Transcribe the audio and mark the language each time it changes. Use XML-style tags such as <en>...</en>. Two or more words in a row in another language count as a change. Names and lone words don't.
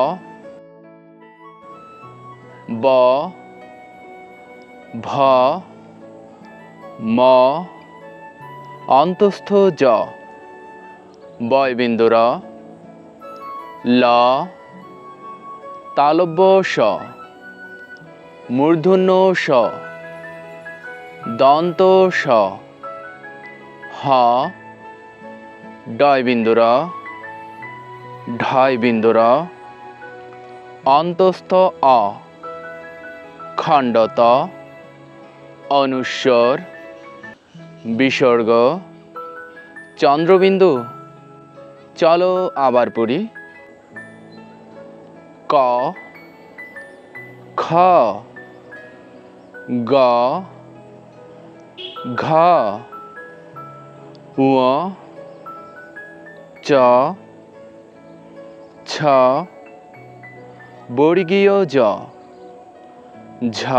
<bn>ব, ভ, ম, অন্তস্থ জ, বয়বিন্দু র, ল, তালব্য শ, মূর্ধন্য ষ, দন্ত স, হ, ডয়বিন্দু র, ঢয়বিন্দু র, অন্তস্থ অ, খণ্ডত, অনুস্বর, বিসর্গ, চন্দ্রবিন্দু। চলো আবার পড়ি। ক, খ, গ, ঘ, ঙ, চ, ছ, বর্গীয় জ, ঝ,</bn>